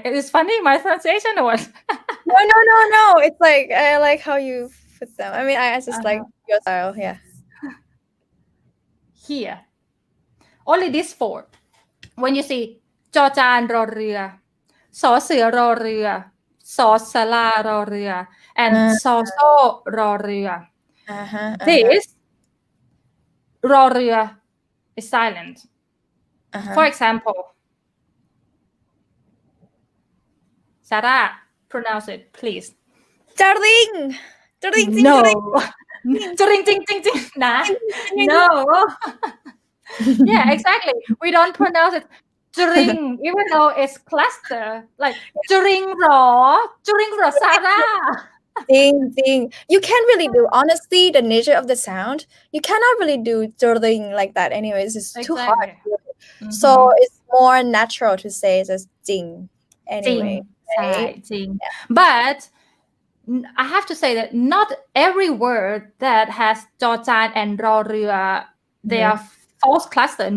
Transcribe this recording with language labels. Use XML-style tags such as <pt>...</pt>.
<en>It's funny my pronunciation or what? No. It's like I like how you put them. I mean, I just like your style. Yeah. Here. Only these four. When you see</en> <th>จอจานรอเรือ สอเสือรอเรือ สอสลารอเรือ and ซอโซ่รอเรือ</th> <en>This รอเรือ is silent. For example, Sarah, pronounce it, please.</en> <th>จาริง</th> <en>No.</en> <th>จริงจริงจริงจริงนะ</th> <en>No. Yeah, exactly. We don't pronounce it จริง even though it's cluster. Like</en> <th>จริงหรอ</th> <en>Sarah. Ding. You can't really do, honestly, the nature of the sound. You cannot really do jording like that anyways. It's too hard. So it's more natural to say just ding anyway.</en> <th>ใช่จริง</th> <en>But I have to say that not every word that has จอจาน and รอเรือ they are false cluster.</en>